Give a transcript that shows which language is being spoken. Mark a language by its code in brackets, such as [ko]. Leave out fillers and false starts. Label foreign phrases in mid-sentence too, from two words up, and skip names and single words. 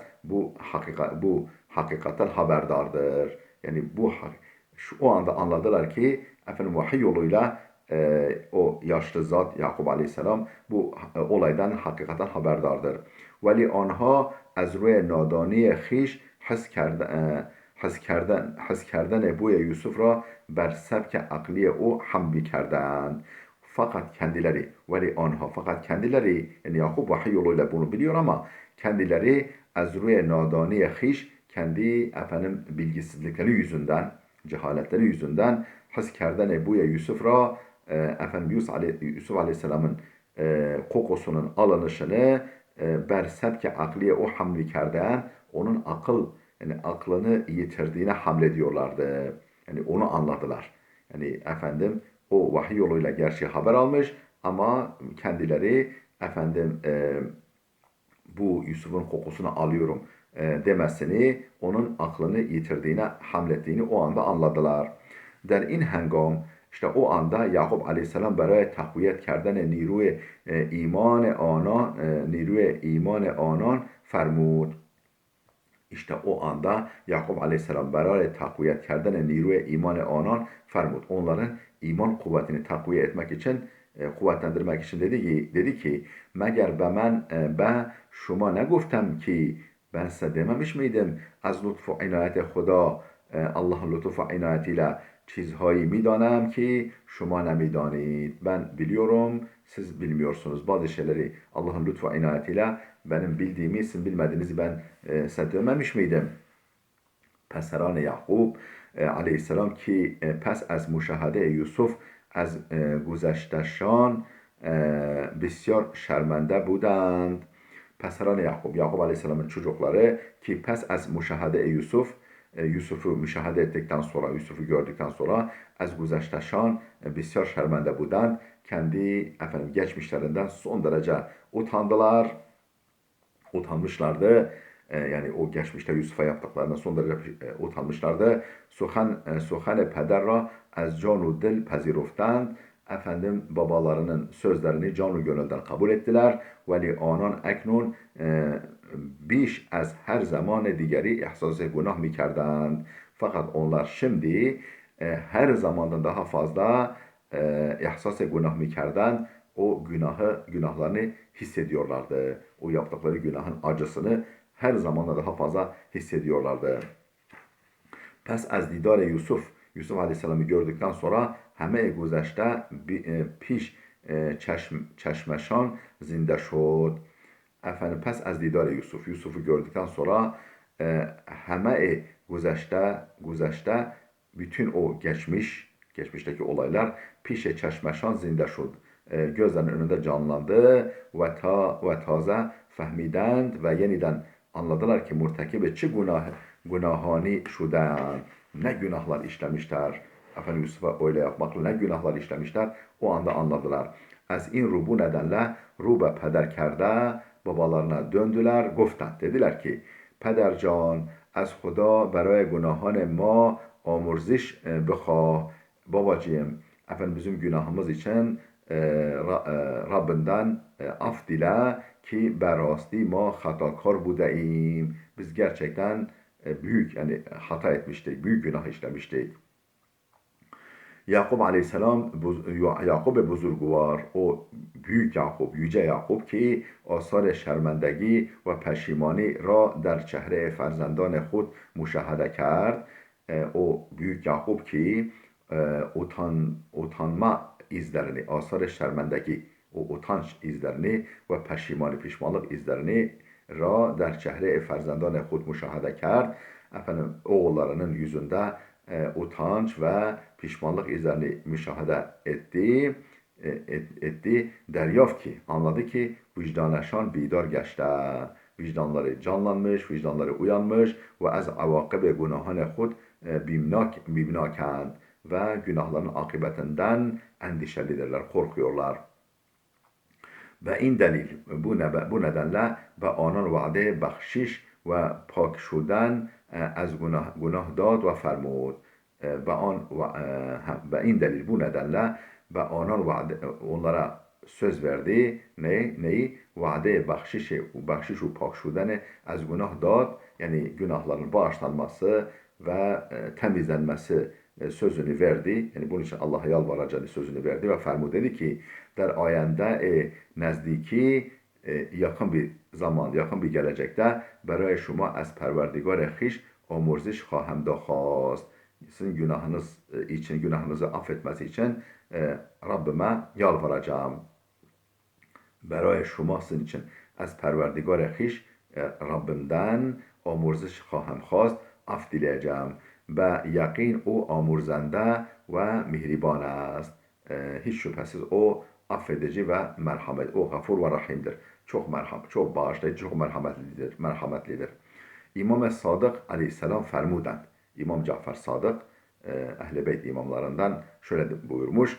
[tr] Bu hakikatten haberdardır. Yani o anda anladılar ki vahiy yoluyla o yaşlı zat Yakub Aleyhisselam bu olaydan hakikaten haberdardır. [fa] ولی آنها از روی نادانی خویش حس کردن بوی Yusuf را بر سبک عقلی او حمل کردند. [tr] Fakat kendileri yani Yakup vahiy yoluyla bunu biliyor ama kendileri [fa] از روی نادانی خویش [tr] kendi bilgisizlikleri yüzünden, cehaletleri yüzünden [fa] حس کردن بوی یوسف را [tr] Yusuf Aleyhisselam'ın kokusunun alınışını [fa] بر سبک عقلی او حمل کردن [tr] onun aklını yitirdiğine hamlediyorlardı. Yani onu anladılar. Yani o vahiy yoluyla gerçi haber almış ama kendileri bu Yusuf'un kokusunu alıyorum demesini, onun aklını yitirdiğine, hamlettiğini o anda anladılar. [fa] در این هنگام, [tr] işte o anda Yakup Aleyhisselam [fa] برای تقویت کردن نیروی ایمان آنان فرمود. [tr] İşte o anda Yakup Aleyhisselam [fa] برای تقویت کردن نیروی ایمان آنان فرمود. [tr] Onların iman kuvvetini takviye etmek için, kuvvetlendirmek için dedi ki [fa] مگر به شما نگفتم [tr] ki ben size dememiş miydim [fa] از لطف و عنایت خدا, [tr] Allah'ın lütfu inayetiyle [fa] چیزهایی میدانم [tr] ki [fa] شما نمیدانید. [tr] Ben biliyorum, siz bilmiyorsunuz. Bazı şeyleri Allah'ın lütfu inayetiyle benim bildiğimi, sizin bilmediğinizi ben size dememiş miydim? [fa] پسران یعقوب علیه السلام ki پس از مشاهده یوسف از گذشتهشان بسیار شرمنده بودند. [tr] Pezheran Yakup Aleyhisselam'ın çocukları ki [fa] پس از مشاهده [tr] Yusuf'u müşahede ettikten sonra, Yusuf'u gördükten sonra [fa] از گذشته‌شان بسیار شرمنده بودند. [tr] Kendi geçmişlerinden son derece utanmışlardı. Yani o geçmişte Yusuf'a yaptıklarına son derece utanmışlardı. [fa] سخن پدر را از جان و دل پذیرفتند. [tr] Babalarının sözlerini canı gönülden kabul ettiler. [fa] ولی آنان اکنون بیش از هر زمان دیگری احساس گناه می‌کردند. [tr] Fakat onlar şimdi her zamandan daha fazla [fa] احساس گناه می‌کردند. [tr] o günahlarını hissediyorlardı. O yaptıkları günahın acısını her zaman daha fazla hissediyorlardı. [fa] پس از دیدار Yusuf [tr] Aleyhisselam'ı gördükten sonra [fa] همه گذشته پیش چشمشان زنده شد. Efendim پس از دیدار [tr] Yusuf'u gördükten sonra [fa] همه گذشته [tr] bütün o geçmişteki olaylar [fa] پیش چشمشان زنده شد. [tr] Gözlerinin önünde canlandı ve [fa] تازه فهمیدند [tr] ve yeniden anladılar ki [fa] مرتکب چه گناهانی شده‌اند. [tr] Ne günahlar işlemişler. Efendim Yusuf'a öyle yapmakla ne günahlar işlemişler. O anda anladılar. [fa] از این [tr] bu nedenle [fa] رو به پدر کردند [tr] babalarına döndüler. [fa] Goften [tr] dediler ki [fa] پدرجان از خدا برای گناهان ما آمرزش بخواه. [tr] Babacığım, efendim bizim günahımız için Rabbinden af dile ki [fa] براستی ما خطاکار بوده‌ایم. [tr] Biz gerçekten büyük yani hata etmiştik, büyük günah işlemiştik. [fa] Yakup Aleyhisselam, Yakup buzurgvar, [tr] o büyük Yakup, yüce Yakup [fa] ki آثار شرمندگی و پشیمانی را در چهره فرزندان خود مشاهده کرد. [tr] O büyük Yakup ki utanma izlerini, [fa] آثار شرمندگی, [tr] o utanç izlerini ve pişmanlık izlerini [fa] را در چهره فرزندان خود مشاهده کرد. [tr] Efendim oğullarının yüzünde utanç ve pişmanlık izlerini müşahede etti. [fa] دریافت که, [tr] anladı ki vicdanlaşan bidar geçte. Vicdanları canlanmış, vicdanları uyanmış ve [fa] از عواقب گناهان خود بیمناکند [tr] ve günahların akıbetinden endişelidirler, korkuyorlar. [fa] و این دلیل [tr] bu nedenle [fa] به آنان وعده بخشش و پاک شدن از گناه داد و فرمود. و این دلیل [tr] bu nedenle ve onlara söz verdi. Neyi? [fa] وعده بخشش و پاک شدن از گناه داد, [tr] yani günahların bağışlanması ve temizlenmesi sözünü verdi. Yani bunun için Allah'a yalvaracağını sözünü verdi ve fermu dedi ki [fa] در آینده نزدیکی [tr] yakın bir zaman, yakın bir gelecekte [fa] برای شما از پروردگار خویش آمرزش خواهم خواست. [tr] Sizin günahınız için, günahınızı affetmesi için Rabbime yalvaracağım. [fa] برای شما [tr] sizin için [fa] از پروردگار خویش Rabbimden آمرزش خواهم خواست, [tr] af dileyeceğim. [fa] و یقین او آمرزنده و مهربان است. [tr] Hiç şüphesiz o affedici ve merhamet, o gafur ve rahimdir. Çok bağışlayıcı, çok merhametlidir. İmam Sadık Aleyhisselam fermuden, İmam Cafer Sadık Ehl-i Beyt imamlarından şöyle buyurmuş.